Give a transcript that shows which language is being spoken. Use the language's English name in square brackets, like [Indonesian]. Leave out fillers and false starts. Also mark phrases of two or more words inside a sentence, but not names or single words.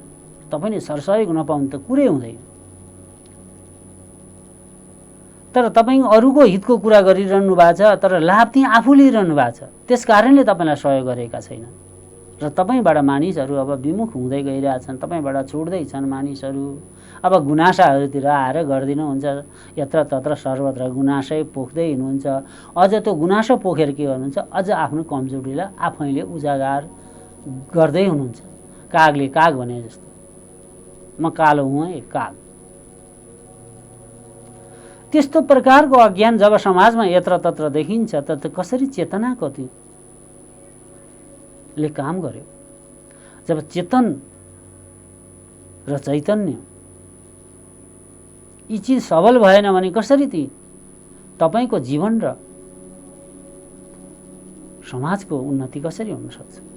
[Nepali] तपाईँले सरसहयोग नपाउनु त कुरै हुँदैन। तर तपाईँ अरूको हितको कुरा गरिरहनु भएको छ, तर लाभ चाहिँ आफू लिइरहनु भएको छ, त्यस कारणले तपाईँलाई सहयोग गरेका छैन र तपाईँबाट मानिसहरू अब विमुख हुँदै गइरहेछन्, तपाईँबाट छुट्दैछन् मानिसहरू। अब गुनासाहरूतिर आएर गरिदिनुहुन्छ, यत्र तत्र सर्वत्र गुनासै पोख्दै हिँड्नुहुन्छ। अझ त्यो गुनासो पोखेर के गर्नुहुन्छ? अझ आफ्नो कमजोरीलाई आफैले उजागर गर्दै हुनुहुन्छ। कागले काग भने जस्तो, म कालो हुँ है काग। त्यस्तो प्रकारको अज्ञान जब समाजमा यत्र तत्र देखिन्छ त कसरी चेतनाको ले काम गर्यो? जब चेतन र चैतन्य यी चिज सबल भएन भने कसरी ती तपाईको जीवन र समाजको उन्नति कसरी हुन सक्छ?